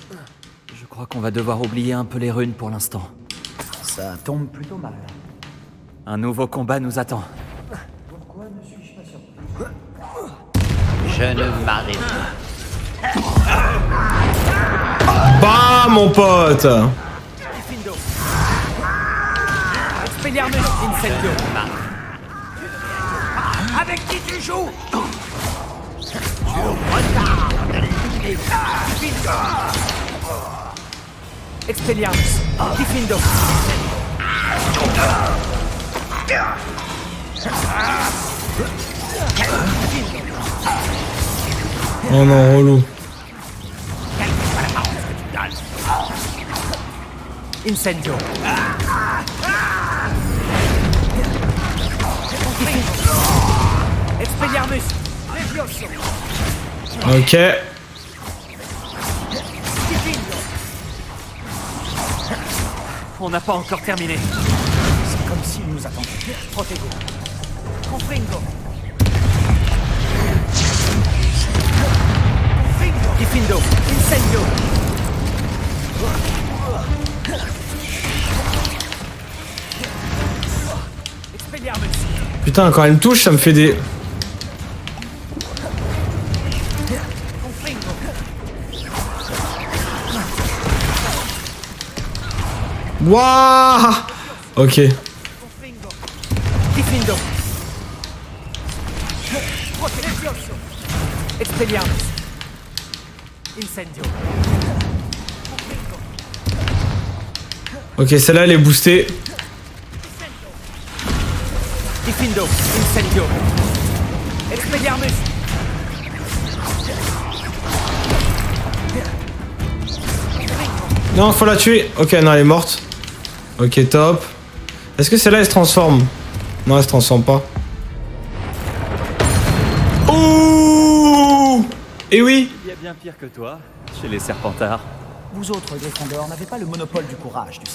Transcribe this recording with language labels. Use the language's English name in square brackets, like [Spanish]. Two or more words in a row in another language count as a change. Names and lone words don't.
[French] Je crois qu'on va devoir oublier un peu les runes pour l'instant. Ça tombe plutôt mal. Un nouveau combat nous attend. Pourquoi ne suis-je pas surpris? Je ne m'arrête pas. Bah, mon pote. Diffindo. Expelliarmus. Incendio. Avec qui tu joues? Tu retardes. Expelliarmus. Diffindo. Oh non, relou. Incendio. Expelliarmus. Ok. On n'a pas encore terminé. C'est comme s'ils nous attendaient. Protego. Confringo. Diffindo. Incendio. Expelliarmus. Putain, quand elle me touche, ça me fait des... Confringo. Waouh. Ok. Confringo. Diffindo. Protego. Expelliarmus. Incendio. Ok, celle-là, elle est boostée. Diffindo. Incendio. Expelliarmus. Non, faut la tuer. Ok, non, elle est morte. Ok, top. Est-ce que celle-là, elle se transforme? Non, elle se transforme pas. Ouh. Et oui. Il y a bien pire que toi, chez les Serpentards. Vous autres, Gryffondor, n'avez pas le monopole du courage, tu sais.